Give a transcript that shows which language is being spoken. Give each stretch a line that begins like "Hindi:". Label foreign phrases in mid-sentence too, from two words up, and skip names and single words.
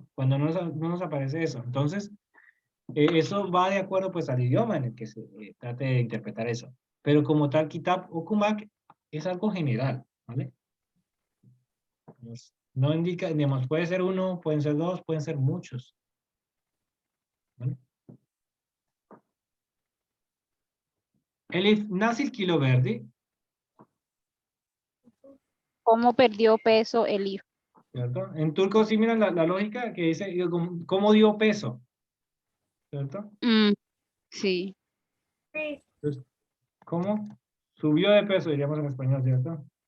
Spanish: Cuando no nos aparece eso. Entonces, eso va de acuerdo pues al idioma en el que se trate de interpretar eso. Pero como tal,
Turkish: kitab o kumak
Spanish: es algo general, ¿vale? No indica, digamos, puede ser uno, pueden ser dos, pueden ser muchos. ¿Vale?
Turkish: Elif, nasıl kilo verdi?
Spanish: ¿Cómo perdió peso el hijo? ¿Cierto? En turco sí miran la lógica que dice, ¿cómo dio peso? ¿Cierto? Sí. Sí, Entonces, ¿cómo subió de peso, diríamos en español, ¿cierto?